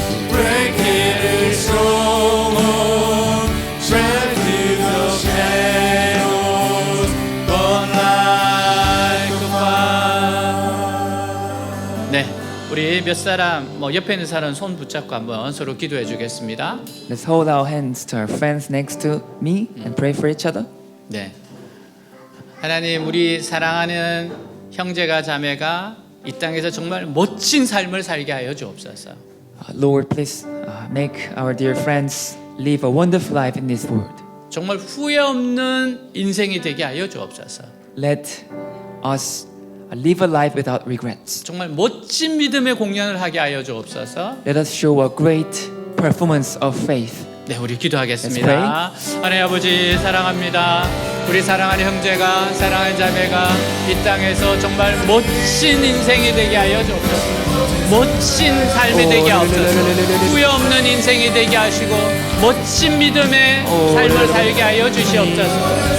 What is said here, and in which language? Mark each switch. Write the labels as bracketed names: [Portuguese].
[English] Break every stronghold, shred through the shadows, burn like a fire. [Korean] 네, 우리 몇 사람 옆에 있는 사람 손 붙잡고 한번 서로 기도해 주겠습니다. [English] Let's hold our hands to our friends next to me and pray for each other. [Korean] 네. 하나님, 우리 사랑하는 형제가 자매가 이 땅에서 정말 멋진 삶을 살게 하여 주옵소서. [English] Lord, please make our dear friends live a wonderful life in this world. [Korean] 정말 후회 없는 인생이 되게 하여 주옵소서. [English] Let us live a life without regrets. [Korean] 정말 멋진 믿음의 공연을 하게 하여 주옵소서. [English] Let us show a great performance of faith. [Korean] 네, 우리 기도하겠습니다. 하나님 아버지 사랑합니다. 우리 사랑하는 형제가 사랑하는 자매가 이 땅에서 정말 멋진 인생이 되게 하여 주옵소서. 멋진 삶이 되게 하옵소서. 후회 없는 인생이 되게 하시고 멋진 믿음의 삶을 살게 하여 주시옵소서.